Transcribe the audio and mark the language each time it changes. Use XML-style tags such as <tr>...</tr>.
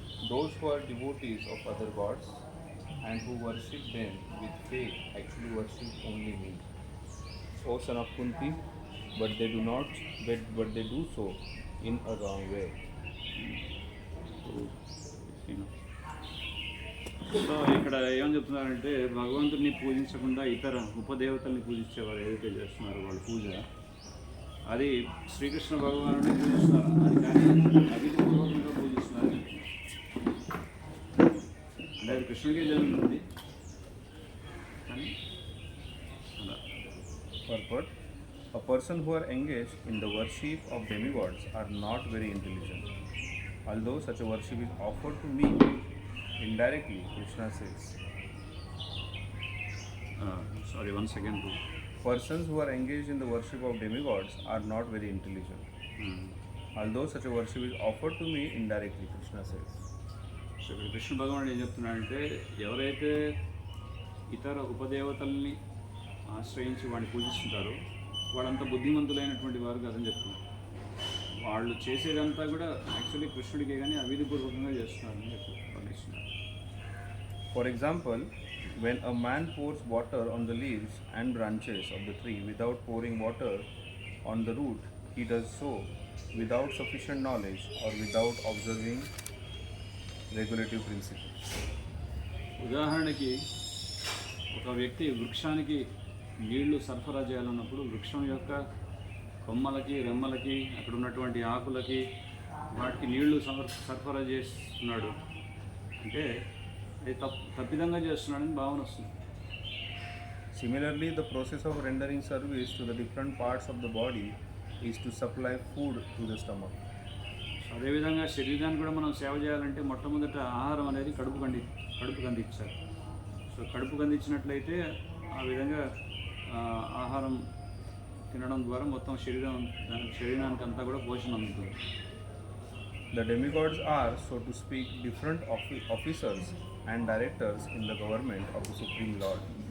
<en>Those who are devotees of other gods and who worship them with faith actually worship only me. O son of Kunti, but they do so in a wrong way.</en> <te>So ఇక్కడ ఏమని చెప్తున్నారంటే భగవంతుడిని పూజించకుండా ఇతర ఉపదేవతల్ని పూజించేవారు ఏదైతే చేస్తున్నారో వాళ్ళ పూజ అది శ్రీకృష్ణ భగవానుడిని పూజిస్తున్నారు, అది కానీ అవిధిపూర్వకంగా పూజిస్తున్నారు. అంటే అది కృష్ణుడికే జరుగుతుంది కానీ అలా.</te> <en>Purport: a person who are engaged in the worship of demigods are not very intelligent. Although such a worship is offered to me indirectly, Krishna says. Sorry 1 second. Persons who are engaged in the worship of demigods are not very intelligent. Although such a worship is offered to me indirectly, Krishna says.</en> <te>So ఇక్కడ కృష్ణ భగవానుడు ఏం చెప్తున్నాడంటే ఎవరైతే ఇతర ఉపదేవతల్ని ఆశ్రయించి వాడిని పూజిస్తుంటారో వాళ్ళంతా బుద్ధిమంతులైనటువంటి వారు కాదని చెప్తున్నారు. వాళ్ళు చేసేదంతా కూడా యాక్చువల్లీ కృష్ణుడికే కానీ అవిధిపూర్వకంగా చేస్తున్నారని వర్ణిస్తున్నారు.</te> <en>For example, when a man pours water on the leaves and branches of the tree without pouring water on the root, he does so without sufficient knowledge or without observing regulative principles.</en> <te>ఉదాహరణకి ఒక వ్యక్తి వృక్షానికి నీళ్లు సరఫరా చేయాలన్నప్పుడు వృక్షం యొక్క కొమ్మలకి రెమ్మలకి అక్కడ ఉన్నటువంటి ఆకులకి వాటికి నీళ్లు సరఫరా చేస్తున్నాడు అంటే అది తప్పిదంగా చేస్తున్నాడని భావన వస్తుంది.</te> <en>Similarly, the process of rendering service to the different parts of the body is to supply food to the stomach.</en> <te>అదేవిధంగా శరీరాన్ని కూడా మనం సేవ చేయాలంటే మొట్టమొదట ఆహారం అనేది కడుపుకు అందించాలి. సో కడుపుకు అందించినట్లయితే ఆ విధంగా ఆహారం తినడం ద్వారా మొత్తం శరీరానికి అంతా కూడా పోషణ అందుతుంది.</te> <en>The demigods are, so to speak, different officers and directors in the government of the Supreme Lord.</en>